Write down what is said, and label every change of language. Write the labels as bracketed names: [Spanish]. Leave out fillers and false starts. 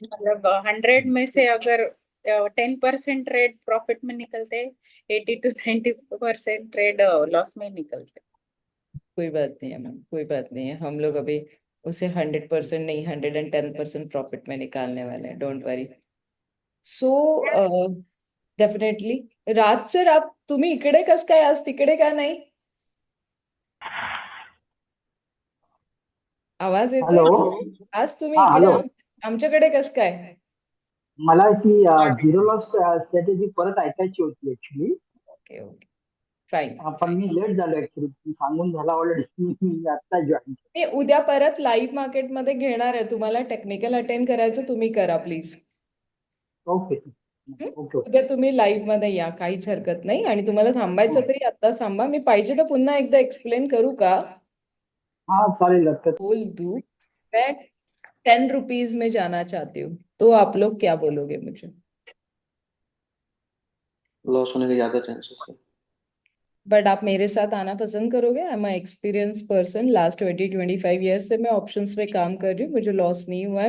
[Hindi] मतलब 100 में से अगर 10% ट्रेड प्रॉफिट में निकलते हैं, 80 to 90% ट्रेड लॉस में निकलते कोई बात नहीं है मैम, कोई बात नहीं है, हम लोग अभी उसे 100% नहीं 110% प्रॉफिट में निकालने वाले हैं, [English] Don't worry. [Marathi] So definitely Raj sir आप तुम्ही इकडे कस काय आज तिकडे का नाही? आवाज येतोय? हॅलो. आज तुम्ही हा इकडे हॅलो. आमच्याकडे कस काय? मला ती झिरो लॉस स्ट्रॅटेजी परत ऐकायची होती ऍक्च्युली. [English] Okay okay fine. [Marathi] पण मी लेट झालो ऍक्च्युली, तुम्ही सांगून झाला ऑलरेडी. मी आता जॉईन. मी उद्या परत लाईव्ह मार्केटमध्ये घेणार आहे, तुम्हाला टेक्निकल अटेंड करायचं तुम्ही करा प्लीज। [English] Okay okay. [Marathi] उद्या तुम्ही लाईव्ह मध्ये या, काहीच हरकत नाही, आणि तुम्हाला थांबायचं हो. तरी आता थांबा, मी पाहिजे तर पुन्हा एकदा एक्सप्लेन करू का? हा चालेल हरकत. [Hindi] बोल दू मैं 10 रुपीज में जाना चाहती हूँ, तो आप लोग क्या बोलोगे मुझे? लॉस होने के ज्यादा चांसेस है। बट आप मेरे साथ आना पसंद करोगे? [English] I am experience person, [Hindi] last 20-25 year से मैं ऑप्शंस पे काम कर रही हूँ, मुझे लॉस नहीं हुआ है।